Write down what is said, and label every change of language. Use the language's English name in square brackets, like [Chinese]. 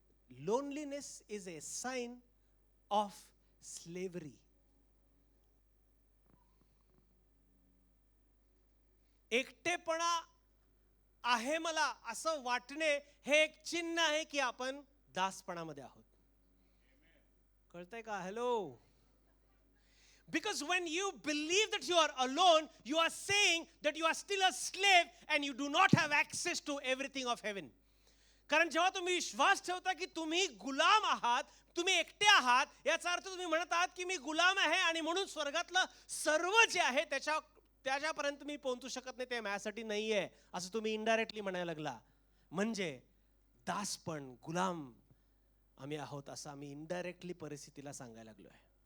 [English] Loneliness is a sign of slavery. [Marathi] एकटेपणा आहे मला असं वाटणे हे एक चिन्ह आहे की आपण दासपणामध्ये आहोत. कळतंय का? Hello. [English] Because when you believe that you are alone, you are saying that you are still a slave and you do not have access to everything of heaven. [Marathi] कारण जेव्हा तुम्ही विश्वास ठेवता की तुम्ही गुलाम आहात, तुम्ही एकटे आहात, याचा अर्थ तुम्ही म्हणत आहात की मी गुलाम आहे आणि म्हणून स्वर्गातलं सर्व जे आहे त्याच्यापर्यंत मी पोहोचू शकत नाही, ते माझ्यासाठी नाहीये असं तुम्ही इनडायरेक्टली म्हणायला लागला. म्हणजे दासपण, गुलाम आम्ही आहोत असं आम्ही इनडायरेक्टली परिस्थितीला सांगायला लागलोय.